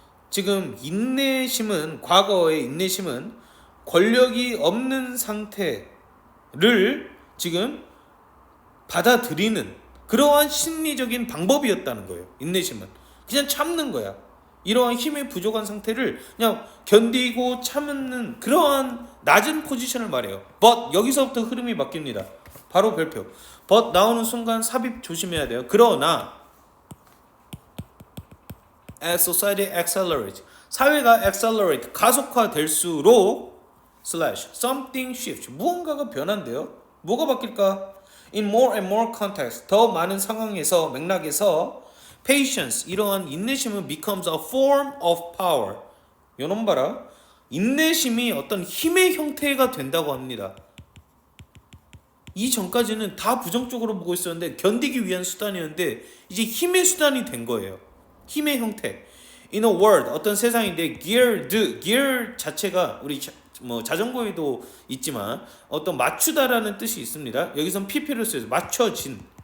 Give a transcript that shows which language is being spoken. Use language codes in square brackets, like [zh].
[ko] 지금 인내심은, 과거의 인내심은 권력이 없는 상태를 지금 받아들이는 그러한 심리적인 방법이었다는 거예요. 인내심은 그냥 참는 거야. 이러한 힘이 부족한 상태를 그냥 견디고 참는 그러한 낮은 포지션을 말해요. but, 여기서부터 흐름이 바뀝니다. 바로 별표. but 나오는 순간 삽입 조심해야 돼요. 그러나 [en] as society accelerates, [ko] 사회가 accelerate, 가속화될수록 slash [en] something shifts, [ko] 무언가가 변한대요. 뭐가 바뀔까? [en] in more and more context, [ko] 더 많은 상황에서, [en] 맥락에서 patience, [ko] 이러한 인내심은 [en] becomes a form of power. [ko] 요놈 봐라. 인내심이 어떤 힘의 형태가 된다고 합니다. 이전까지는 다 부정적으로 보고 있었는데, 견디기 위한 수단이었는데 이제 힘의 수단이 된 거예요. 힘의 형태. [en] In a world, [ko] 어떤 세상인데 gear 자체가 우리 자전거에도 있지만 어떤 맞추다라는 뜻이 있습니다. 여기선 pp를 써서 맞춰진.